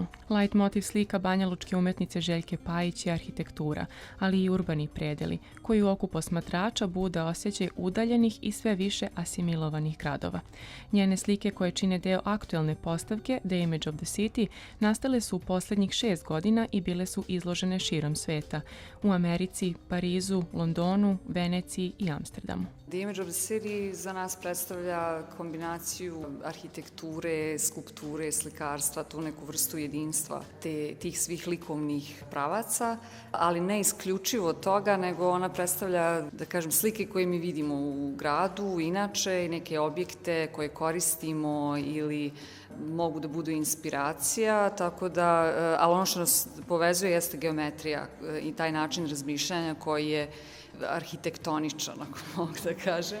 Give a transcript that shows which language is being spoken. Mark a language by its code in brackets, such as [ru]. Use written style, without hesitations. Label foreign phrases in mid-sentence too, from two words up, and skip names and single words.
[sr] Leitmotiv slika banjalučke umetnice Željke Pajić je arhitektura, ali i urbani predeli, koji u oku posmatrača bude osjećaj udaljenih i sve više asimilovanih gradova. Njene slike koje čine deo aktuelne postavke The Image of the City nastale su u posljednjih 6 godina i bile su izložene širom sveta, u Americi, Parizu, Londonu, Veneciji i Amsterdamu. The Image of the City za nas predstavlja kombinaciju arhitekture, skulpture, slikarstva, tu neku vrstu jedinstva tih svih likovnih pravaca, ali ne isključivo toga, nego ona predstavlja, da kažem, slike koje mi vidimo u gradu, inače i neke objekte koje koristimo ili mogu da budu inspiracija, tako da, ali ono što nas povezuje jeste geometrija i taj način razmišljanja koji je arhitektoničan, ako mogu da kažem.